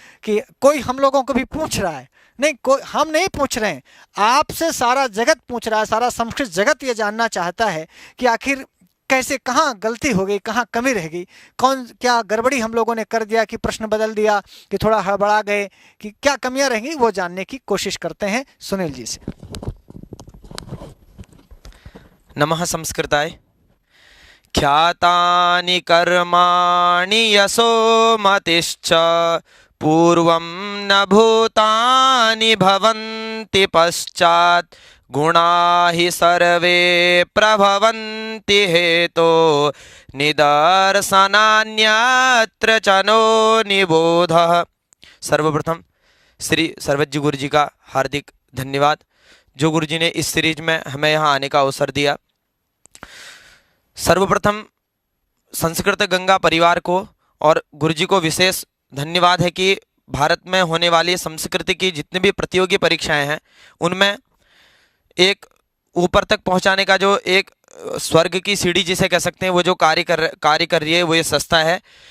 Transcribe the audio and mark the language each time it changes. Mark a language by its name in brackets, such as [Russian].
[Hindi] कि कोई हम लोगों को भी पूछ रहा है, नहीं कोई हम नहीं पूछ रहे हैं, आपसे सारा जगत पूछ रहा है, सारा संस्कृत जगत ये जानना चाहता है कि आखिर कैसे, कहाँ गलती हो गई, कहाँ कमी रह गई, कौन क्या गड़बड़ी हम लोगों ने कर दिया कि प्रश्न बदल दिया, कि थोड़ा हड़बड़ा गए, कि क्या कमियां रहेंगी, वो जानने की कोशिश करते हैं सुनील जी से। [Sanskrit] नमः संस्कृताय। ख्यातानि कर्माणि यशोमतिश्च पूर्वं न भूतानि भवन्ति पश्चात् गुणा हि सर्वे प्रभवन्ति हेतो निदर्शनान्यत्र च नो निबोधः। [Hindi] सर्वप्रथम श्री सर्वज्ञ गुरु जी का हार्दिक धन्यवाद, जो गुरु जी ने इस सीरीज में हमें यहाँ आने का अवसर दिया। सर्वप्रथम संस्कृत गंगा परिवार को और गुरु जी को विशेष धन्यवाद है कि भारत में होने वाली संस्कृत की जितनी भी प्रतियोगी परीक्षाएं हैं, उनमें एक ऊपर तक पहुंचाने का जो एक स्वर्ग की सीढ़ी जिसे कह सकते हैं, वो जो कार्य कर रही है, वो ये संस्था है।